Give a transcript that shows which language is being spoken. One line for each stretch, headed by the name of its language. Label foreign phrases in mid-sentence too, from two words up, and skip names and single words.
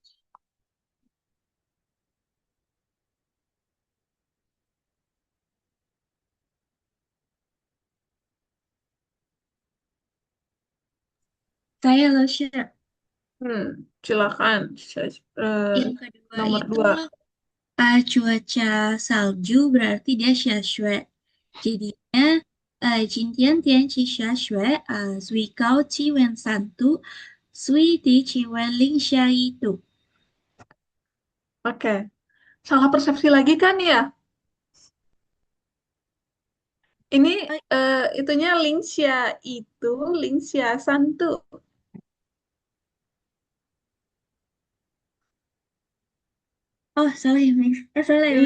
Indonesian: Saya Losya. Silakan. Yang kedua Nomor itu 2. cuaca salju berarti dia 下雪.
Chinese: Jadinya 今天天气下雪, 最高气温3度, 最低气温零下1度.
Indonesian: Oke. Salah persepsi lagi kan ya? Ini itunya Lingxia itu
Chinese: 零下三度.
Indonesian: Oh, salah ya, Miss. Salah ya,